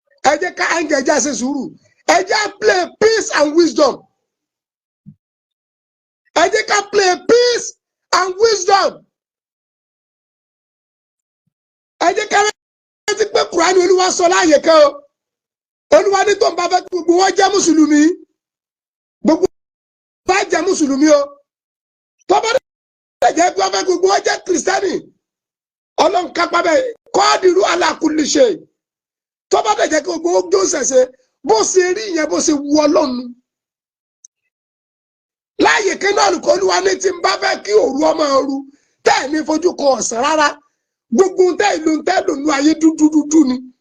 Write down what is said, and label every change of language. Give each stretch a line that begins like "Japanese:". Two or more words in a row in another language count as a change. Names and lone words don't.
Yoruba: Ẹ jẹ́ ká áǹgì ẹ̀ já ṣe sùúrù. Ẹ jẹ́
English: play peace and wisdom.
Yoruba: Ẹ jẹ́ ká
English: play peace and wisdom.
Yoruba: Ẹ jẹ́ ká rántí pé Kùránì Olúwa sọ láàyè kan o. Olúwa ní tó ń bá fẹ́ kí gbogbo wọn jẹ́ Mùsùlùmí. Gbogbo wọn jẹ́ Mùsùlùmí o. Tó bá dẹ̀ jẹ́ pé wọ́n fẹ́ kí gbogbo wọn jẹ́ Kìrìsìtẹ́nì. Ọlọ́run kápá bẹ́ẹ̀.
Arabic: قادر على كل شيء.
Yoruba: Tó bá dẹ̀ jẹ́ kí gbogbo wọn jó ṣẹ̀ṣẹ̀, bó ṣe rí yẹn, bó ṣe wu Ọlọ́run. Láàyè kan náà, Olúwa ní tí ń bá fẹ́ kí òru ọmọ ooru, tẹ́ ẹ̀ ní fojú kan ọ̀sán rárá. Gbogbo tẹ́ ìlú tẹ́ lò ní ayé dúdú dúdú ni.